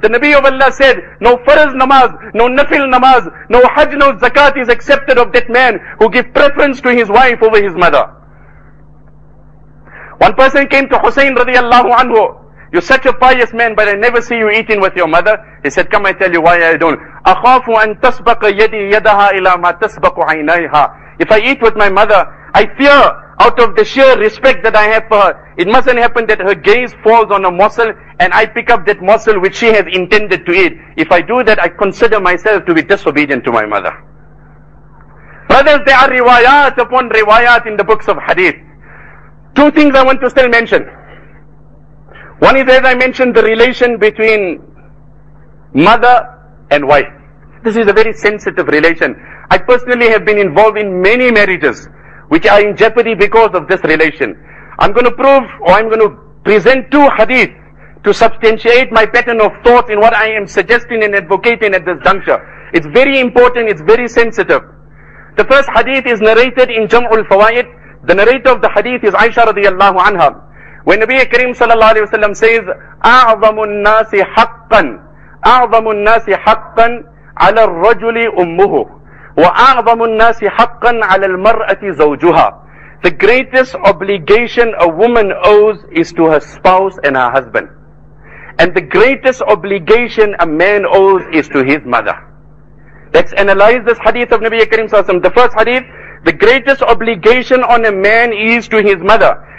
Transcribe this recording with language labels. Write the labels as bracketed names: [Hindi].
[English] The Nabi of Allah said, no farz namaz, no nafil namaz, no hajj, no zakat is accepted of that man who gives preference to his wife over his mother. One person came to Hussein radiallahu anhu. You're such a pious man, but I never see you eating with your mother. He said, come I tell you why I don't. [Arabic] أَخَافُ أَن تَسْبَقَ يَدِي يَدَهَا إِلَى مَا تَسْبَقُ عَيْنَيْهَا. [English] If I eat with my mother, I fear, out of the sheer respect that I have for her, it mustn't happen that her gaze falls on a morsel and I pick up that morsel which she has intended to eat. If I do that, I consider myself to be disobedient to my mother. Brothers, there are riwayat upon riwayat in the books of hadith. Two things I want to still mention. One is, as I mentioned, the relation between mother and wife. This is a very sensitive relation. I personally have been involved in many marriages which are in jeopardy because of this relation. I'm going to prove, or I'm going to present two hadith to substantiate my pattern of thought in what I am suggesting and advocating at this juncture. It's very important, it's very sensitive. The first hadith is narrated in Jam'ul Fawaid. The narrator of the hadith is Aisha radiallahu anha. [Arabic] When Nabi Karim sallallahu alayhi wa sallam says, أَعْظَمُ النَّاسِ حَقًّا أَعْظَمُ النَّاسِ حَقًّا عَلَى الرَّجُلِ أُمُّهُ وَأَعْظَمُ النَّاسِ حَقًّا عَلَى الْمَرْأَةِ زَوْجُهَا. [English] The greatest obligation a woman owes is to her spouse and her husband. And the greatest obligation a man owes is to his mother. Let's analyze this hadith of Nabi Karim sallallahu alayhi wa sallam. The first hadith, the greatest obligation on a man is to his mother.